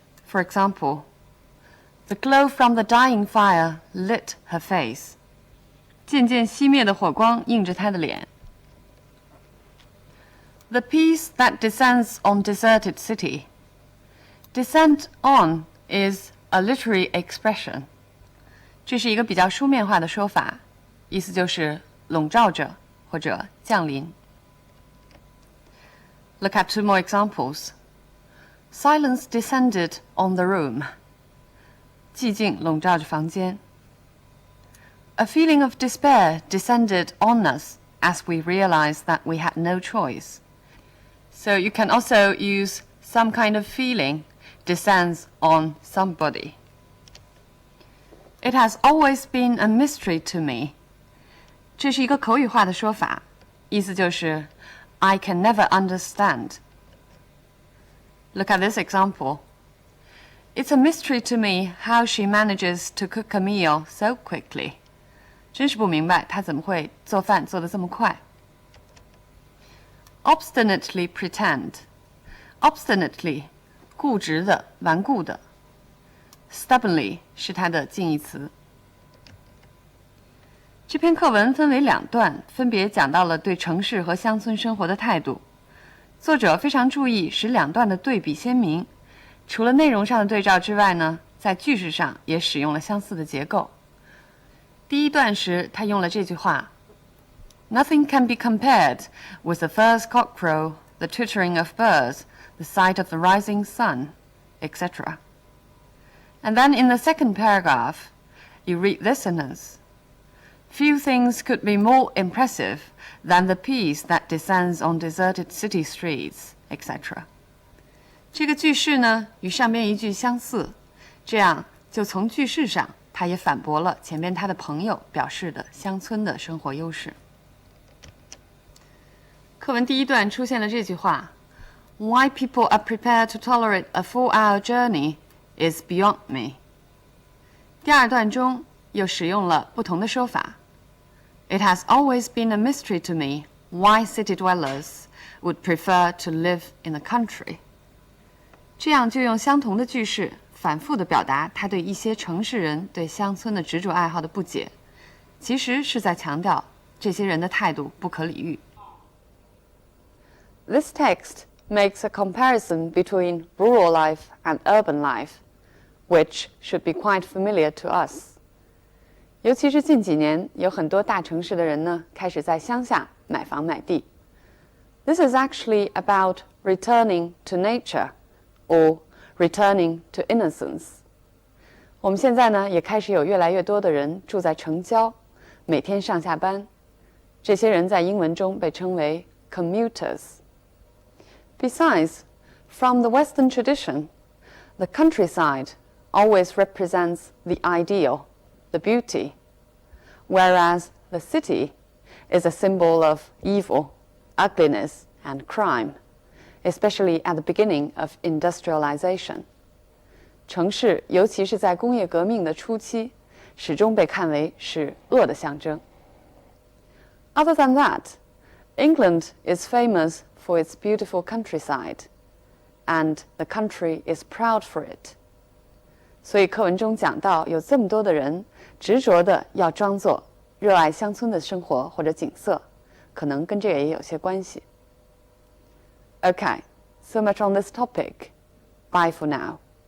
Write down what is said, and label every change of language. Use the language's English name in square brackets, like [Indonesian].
[English] For example, the glow from the dying fire lit her face. [Chinese] 渐渐熄灭的火光映着她的脸。 [English] The peace that descends on deserted city. Descent on is a literary expression. [Chinese] 这是一个比较书面化的说法，意思就是笼罩着或者降临。 [English] Look at two more examples. Silence descended on the room. [Chinese] 寂静笼罩着房间。 [English] A feeling of despair descended on us as we realized that we had no choice. So you can also use some kind of feeling descends on somebody. It has always been a mystery to me. [Chinese] 这是一个口语化的说法，意思就是 [English] I can never understand. Look at this example. It's a mystery to me how she manages to cook a meal so quickly. [Chinese] 真是不明白她怎么会做饭做得这么快。 [English] Obstinately pretend. Obstinately, [Chinese] 固执的、顽固的。 Stubbornly 是它的近义词。这篇课文分为2段，分别讲到了对城市和乡村生活的态度。作者非常注意使2段的对比鲜明，除了内容上的对照之外呢，在句式上也使用了相似的结构。第1段时，他用了这句话 [English] ：“Nothing can be compared with the first cockcrow, the twittering of birds, the sight of the rising sun, etc." And then in the second paragraph, you read this sentence.Few things could be more impressive than the peace that descends on deserted city streets, etc. [Chinese] 这个句式呢，与上边一句相似，这样就从句式上，他也反驳了前面他的朋友表示的乡村的生活优势。课文第1段出现了这句话 [English] ：“Why people are prepared to tolerate a 4-hour journey is beyond me." [Chinese] 第2段中又使用了不同的说法。 [English] It has always been a mystery to me why city dwellers would prefer to live in the country. [Chinese] 这样就用相同的句式反复地表达他对一些城市人对乡村的执着爱好的不解，其实是在强调这些人的态度不可理喻。 [English] This text makes a comparison between rural life and urban life, which should be quite familiar to us. [Chinese] 尤其是近几年，有很多大城市的人呢，开始在乡下买房买地。 [English] This is actually about returning to nature, or returning to innocence. [Chinese] 我们现在呢，也开始有越来越多的人住在城郊，每天上下班。这些人在英文中被称为 commuters. [English] Besides, from the Western tradition, the countryside always represents the ideal.The beauty, whereas the city is a symbol of evil, ugliness, and crime, especially at the beginning of industrialization. [Chinese] 城市，尤其是在工业革命的初期，始终被看为是恶的象征。 [English] Other than that, England is famous for its beautiful countryside, and the country is proud for it. [Chinese] 所以课文中讲到，有这么多的人执着的要装作热爱乡村的生活或者景色，可能跟这个也有些关系。 [English] Okay, so much on this topic. Bye for now.